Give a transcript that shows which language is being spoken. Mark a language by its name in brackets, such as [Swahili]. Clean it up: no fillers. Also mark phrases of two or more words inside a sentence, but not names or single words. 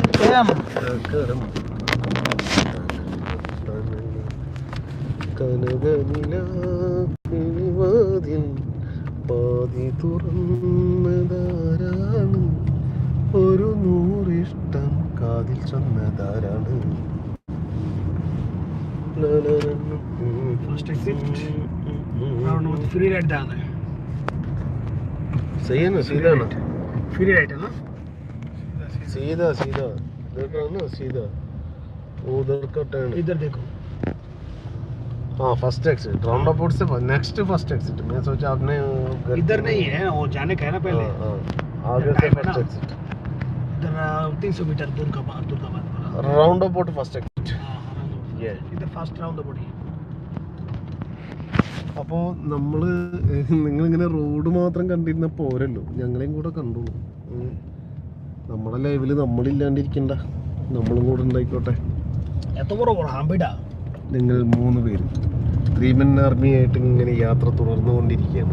[Malayalam] കനകനിലാതിൽ പാതി തുറന്നതാരാണ്, ഒരു നൂറിഷ്ടം കാതിൽ ചൊന്നതാരാണ്. [Hindi] सही है ना, सीधा ना, [English] free right [Hindi] है ना, सीधा सीधा देख रहा ना, सीधा उधर का टर्न, इधर देखो. [English] हाँ first exit, round about से next first exit. [Hindi] मैं सोचा आपने इधर नहीं है, वो जाने का है ना पहले. हाँ आगे से [English] first exit, [Hindi] इधर 300 मीटर दूर का बाद [English] round about first exit. [Hindi] ये इधर [English] first round about [Hindi] है. [Malayalam] അപ്പോൾ നമ്മൾ നിങ്ങളിങ്ങനെ റോഡ് മാത്രം കണ്ടിരുന്ന പോരല്ലോ, ഞങ്ങളെയും കൂടെ കണ്ടോളൂ. നമ്മുടെ ലൈവിൽ നമ്മളില്ലാണ്ടിരിക്കണ്ട, നമ്മളും കൂടെ ഉണ്ടായിക്കോട്ടെ. നിങ്ങൾ 3 പേര് 3 [English] men army [Malayalam] ആയിട്ട് ഇങ്ങനെ യാത്ര തുടർന്നുകൊണ്ടിരിക്കുകയാണ്.